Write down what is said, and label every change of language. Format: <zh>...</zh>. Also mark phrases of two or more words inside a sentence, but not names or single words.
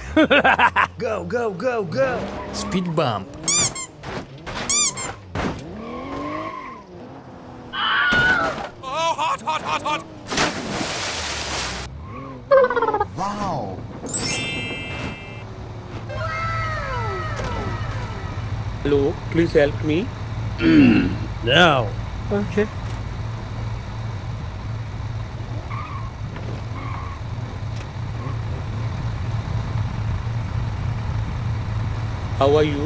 <en>Go, go, go, go! Speed bump. Oh, hot, hot, hot, hot! Wow. Hello, please help me. No. Okay. How are you?</en>